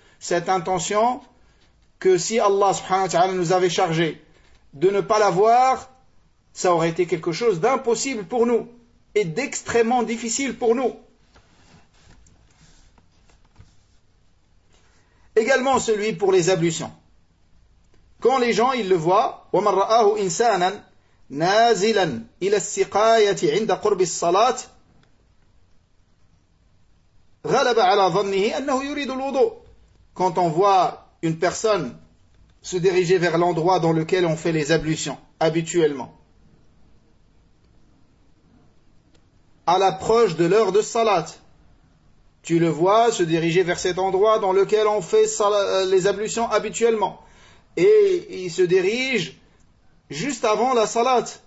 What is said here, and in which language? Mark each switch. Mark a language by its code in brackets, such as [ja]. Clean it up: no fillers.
[fr] Cette intention que si Allah subhanahu wa ta'ala nous avait chargé de ne pas l'avoir, ça aurait été quelque chose d'impossible pour nous et d'extrêmement difficile pour nous. Également celui pour les ablutions. Quand les gens ils le voient, [ar] وَمَنْ رَآهُ إِنْسَانًا نَازِلًا إِلَى السِّقَايَةِ عِنْدَ قُرْبِ الصَّلَاةِ غلب على ظنه أنه يريد الوضوء. [fr] Quand on voit une personne se diriger vers l'endroit dans lequel on fait les ablutions habituellement, à l'approche de l'heure de salat, tu le vois se diriger vers cet endroit dans lequel on fait les ablutions habituellement, et il se dirige juste avant la salat.